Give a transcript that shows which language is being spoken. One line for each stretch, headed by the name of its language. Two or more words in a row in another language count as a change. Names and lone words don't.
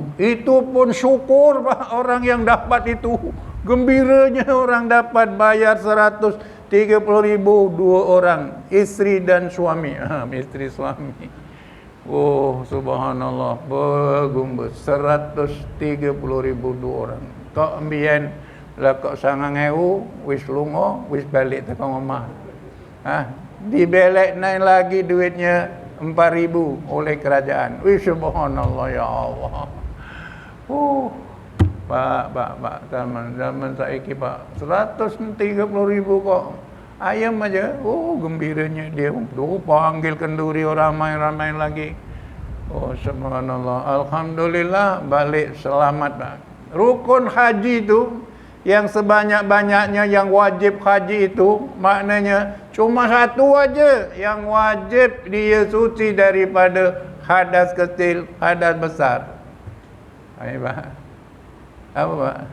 Malay: Itu pun syukur Pak orang yang dapat itu. Gembiranya orang dapat bayar 130 ribu 2 orang, isteri dan suami. Isteri suami. Oh subhanallah, bergumbus 130 ribu 2 orang.
Javanese: Kok ambien lah kok sangang ewu wis lungo wis balik tekan rumah.
Malay: Dibelek naik lagi duitnya 4.000 oleh kerajaan. Wih subhanallah ya Allah. Pak, zaman saiki Pak 130 ribu kok ayam aja. Gembiranya dia. Panggil kenduri ramai-ramai lagi. Subhanallah. Alhamdulillah balik selamat Pak. Rukun haji itu yang sebanyak-banyaknya yang wajib haji itu maknanya cuma satu aja yang wajib dia suci daripada hadas kecil, hadas besar. Ayo Pak. Apa Pak?